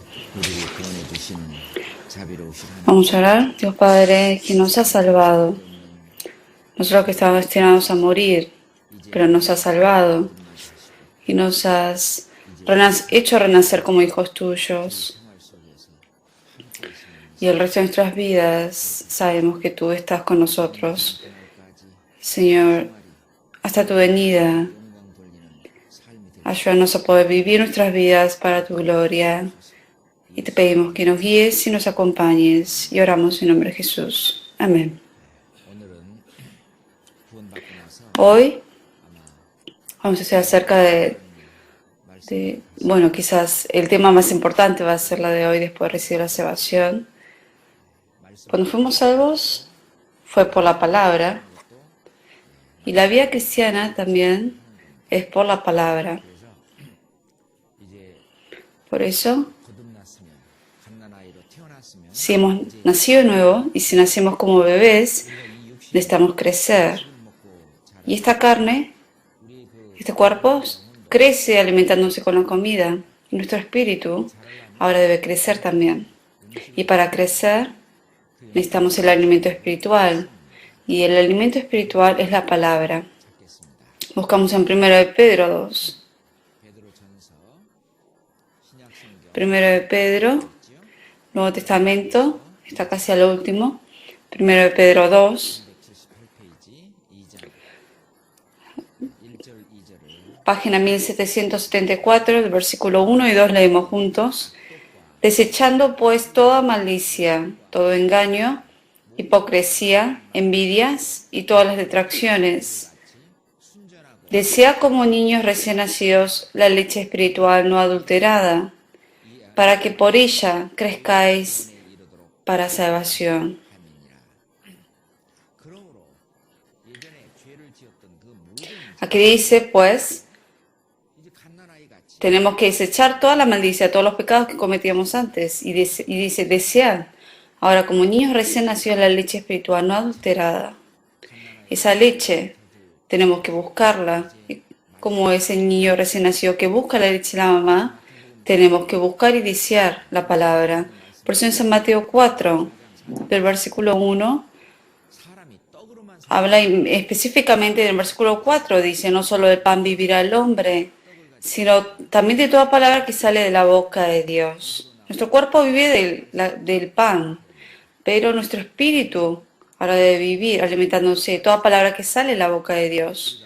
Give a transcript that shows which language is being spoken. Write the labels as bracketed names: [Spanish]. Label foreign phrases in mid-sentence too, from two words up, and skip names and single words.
[Korean] 우리를 구원해 주시는 자비로우신 [Spanish] Vamos a [Korean] 하나님, [Spanish] orar. Dios Padre, que nos ha salvado. Nosotros que estábamos destinados a morir, pero nos has salvado y nos has hecho renacer como hijos tuyos. [Korean] 생활 속에서 함께 계시는 [Spanish] Y el resto de nuestras vidas sabemos que tú estás con nosotros, [Korean] 그날까지 [Spanish] Señor, [Korean] 생활이 [Spanish] hasta tu venida. [Korean] 영광 돌리는 삶이 되게 [Spanish] Ayúdanos a poder vivir nuestras vidas para tu gloria. Y te pedimos que nos guíes y nos acompañes. Y oramos en nombre de Jesús. Amén. [Korean] 오늘은 구원받고 나서 [Spanish] Hoy [Korean] 아마 [Spanish] vamos a hacer acerca bueno, quizás el tema más importante va a ser la de hoy después de recibir la salvación. Cuando fuimos salvos fue por la palabra y la vida cristiana también es por la palabra. [Korean] 이제 [Spanish] Por eso, [Korean] 거듭났으면 갓난아이로 태어났으면 [Spanish] si hemos nacido de nuevo y si nacimos como bebés, necesitamos crecer. [Korean] 먹고 [Spanish] Y esta carne, [Korean] 우리 그 [Spanish] este cuerpo, crece alimentándose con la comida. Y nuestro espíritu ahora debe crecer también. Y para crecer necesitamos el alimento espiritual. Y el alimento espiritual es la palabra. [Korean] 찾겠습니다. [Spanish] Buscamos en 1 de Pedro 2. [Korean] 베드로전서 신약 성경 [Spanish] 1 de Pedro, Nuevo Testamento, está casi al último. 1 de Pedro 2, [Korean] 178페이지 2장 1절 2절을 [Spanish] página 1774, el versículo 1 y 2 leemos juntos. Desechando pues toda malicia, todo engaño, hipocresía, envidias y todas las detracciones. Desea como niños recién nacidos la leche espiritual no adulterada, para que por ella crezcáis para salvación. [Korean] 그러므로 예전에 죄를 지었던 그 모든 [Spanish] Aquí dice, pues, [Korean] 이제 갓난아이 같이 [Spanish] tenemos que desechar toda la maldicia, todos los pecados que cometíamos antes. Y dice, desead ahora como niños recién nacidos la leche espiritual no adulterada. Esa leche tenemos que buscarla. Y como ese niño recién nacido que busca la leche de la mamá, tenemos que buscar y desear la palabra. Por eso en San Mateo 4, del versículo 1, [Korean] 사람이 떡으로만 [Spanish] habla específicamente del versículo 4, dice, no solo del pan vivirá el hombre, sino también de toda palabra que sale de la boca de Dios. Nuestro cuerpo vive del pan, pero nuestro espíritu ahora debe vivir alimentándose de toda palabra que sale de la boca de Dios.